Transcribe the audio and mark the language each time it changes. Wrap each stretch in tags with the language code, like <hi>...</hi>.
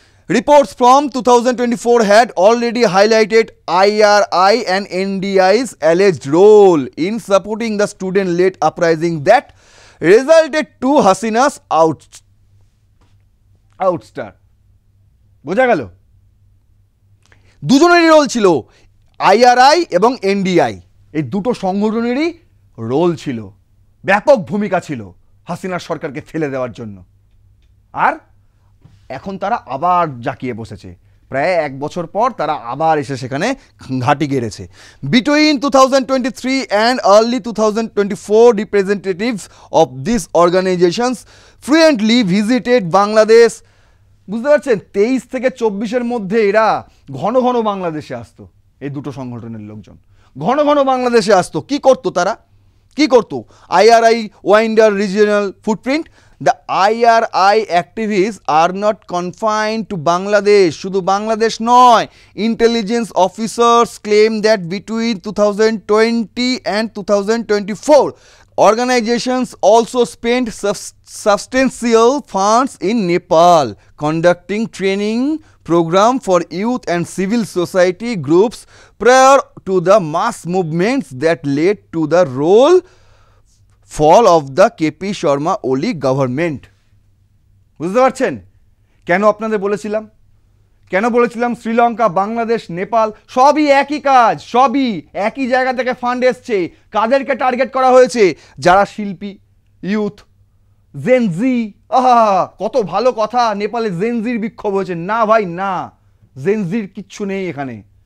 <en>Reports from 2024 had already highlighted IRI and NDI's alleged role in supporting the student-led uprising that resulted to Hasina's ouster.</en> <bn>বোঝা গেল? দুজনেরই role ছিল, IRI এবং NDI, এই দুটো সংগঠনেরই role ছিল, ব্যাপক ভূমিকা ছিল হাসিনার সরকারকে ফেলে দেওয়ার জন্য। আর এখন তারা আবার জাকিয়ে বসেছে, প্রায় 1 বছর পর তারা আবার এসে সেখানে ঘাঁটি গেড়েছে।</bn> <en>Between 2023 and early 2024 representatives of this organizations frequently visited Bangladesh.</en> <bn>বুঝতে পারছেন? 23 থেকে 24-এর মধ্যে এরা ঘন ঘন বাংলাদেশে আসতো, এই দুটো সংগঠনের লোকজন ঘন ঘন বাংলাদেশে আসতো। কি করতো তারা? কি করতো?</bn> <en>IRI wider regional footprint. The IRI activists are not confined to Bangladesh.</en> <bn>শুধু বাংলাদেশ নয়,</bn> <en>intelligence officers claim that between 2020 and 2024 organizations also spent substantial funds in Nepal conducting training program for youth and civil society groups prior to the mass movements that led to the fall of the KP Sharma Oli government.</en> <bn>বুঝতে পারছেন কেন আপনাদের বলেছিলাম? কেন বলেছিলাম শ্রীলঙ্কা, বাংলাদেশ, নেপাল সবই একই কাজ, সবই একই জায়গা থেকে ফান্ড এসছে। কাদেরকে টার্গেট করা হয়েছে? যারা শিল্পী, ইউথ, জেনজি। কত ভালো কথা, নেপালে জেনজির বিক্ষোভ হয়েছে। না ভাই না, জেনজির কিচ্ছু নেই এখানে।</bn>